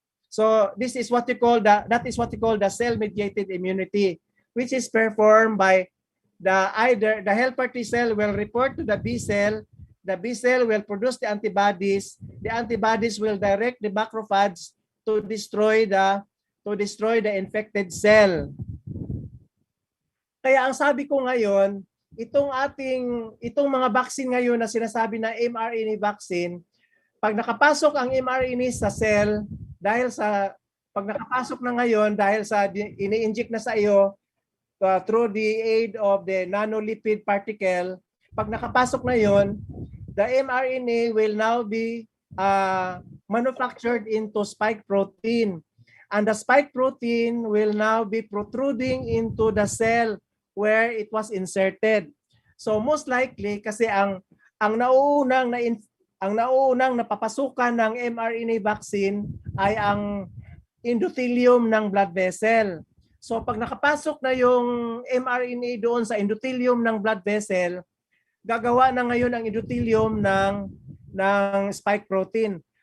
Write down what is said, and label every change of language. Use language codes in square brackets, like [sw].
[en] So this is what we call the cell-mediated immunity, which is performed by either the helper T cell will report to the B cell. The B cell will produce the antibodies. The antibodies will direct the macrophages to destroy the infected cell. [tl] Kaya ang sabi ko ngayon, itong mga vaccine ngayon na sinasabi na mRNA vaccine, pag nakapasok ang mRNA sa cell, pag nakapasok na ngayon dahil sa ini-inject na sa iyo [en] through the aid of the nanolipid particle, [tl] pag nakapasok na yon, [en] the mRNA will now be manufactured into spike protein. And the spike protein will now be protruding into the cell where it was inserted. [tl] So most likely, kasi ang nauunang napapasukan ng mRNA vaccine ay ang endothelium ng blood vessel. So pag nakapasok na yung mRNA doon sa endothelium ng blood vessel, gagawa na ngayon ang endothelium ng spike protein.